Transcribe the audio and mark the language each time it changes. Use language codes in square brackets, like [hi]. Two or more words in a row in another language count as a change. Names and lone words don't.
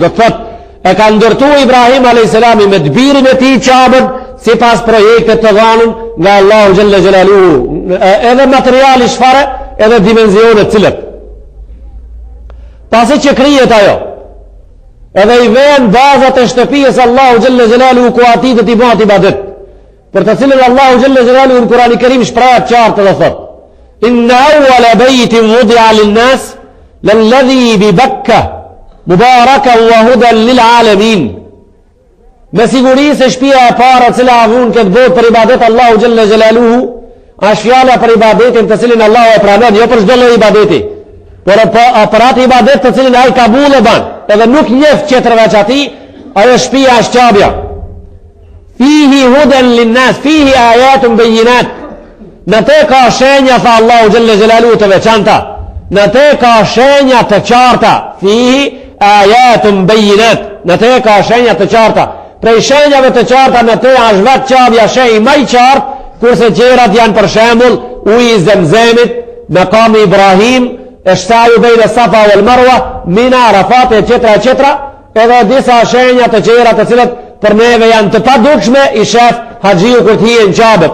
[sq] Do të thotë e ka ndërtu Ibrahim [ar] عليه السلام [sq] me të birin e tij Qabën sipas projektit të dhënën nga Allahu [ar] جل جلاله, [sq] edhe materiali çfarë, edhe dimensionet cilët. Pasi që krijet ajo, edhe i vjen bazat e shtëpisë Allahu [ar] جل جلاله [sq] ku ati të t'i bëhet ibadet, për të cilën Allahu [ar] جل جلاله [sq] në Kurani Kerim shprehet qartë dhe thot: [ar] إن أول بيت وضع للناس للذي ببكة مباركا وهدى للعالمين. [sq] Me siguri se shtëpia e parë e cila avun këtë botë për ibadet Allahu [ar] جل جلاله [sq] është fjala për ibadetin të cilin Allahu e pranon, jo për çdo lloj ibadeti, por për atë ibadet të cilin ai kabul e ban, edhe nuk njeh tjetër veç atij, ajo shtëpia është Qabja. [ar] فيه هدى للناس فيه آيات بينات. [sq] Në te ka shenja, tha Allahu [ar] جل جلاله, [sq] të veçanta, në te ka shenja të qarta. [ar] فيه آيات بينات, [sq] në te ka shenja të qarta. Prej shenjave të qarta në te është vetë Qabja shenjë më i qartë, kurse tjerat janë për shembull uji i Zemzemit, [ar] مقام إبراهيم السعي بين الصفا والمروة منى, [sq] Arafat e qetra, edhe disa shenja të qera të cilët për neve janë të padukshme, i shef haxhiu kur të hije në Qabe.